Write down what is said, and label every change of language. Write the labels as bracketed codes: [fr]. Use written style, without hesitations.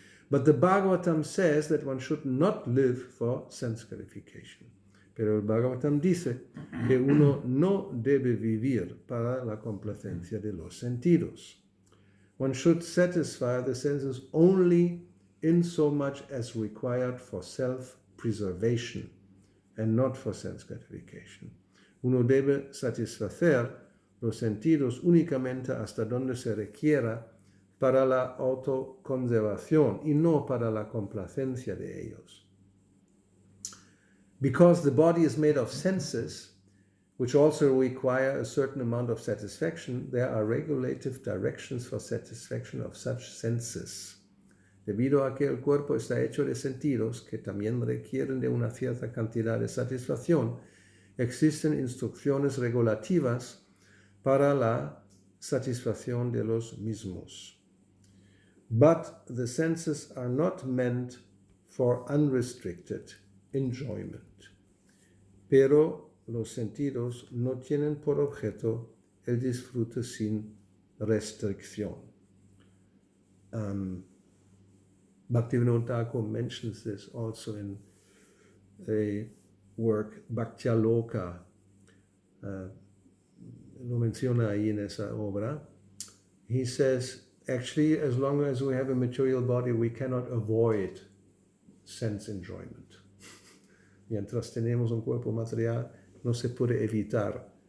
[en] But the Bhagavatam says that one should not live for sense gratification. [es] Pero el Bhagavatam dice que uno no debe vivir para la complacencia de los sentidos. [en] One should satisfy the senses only in so much as required for self-preservation and not for sense gratification. [es] Uno debe satisfacer los sentidos únicamente hasta donde se requiera para la autoconservación y no para la complacencia de ellos. [en] Because the body is made of senses, which also require a certain amount of satisfaction, there are regulative directions for satisfaction of such senses. [es] Debido a que el cuerpo está hecho de sentidos que también requieren de una cierta cantidad de satisfacción, existen instrucciones regulativas para la satisfacción de los mismos. [en] But the senses are not meant for unrestricted enjoyment. [es] Pero los sentidos no tienen por objeto el disfrute sin restricción. [en] Bhakti-yoga mentions this also in a work, Bhakti-yoga. [es] Lo menciona ahí en esa obra. [en] He says, actually, as long as we have a material body, we cannot avoid sense enjoyment. [es] Mientras tenemos un cuerpo material, no se puede evitar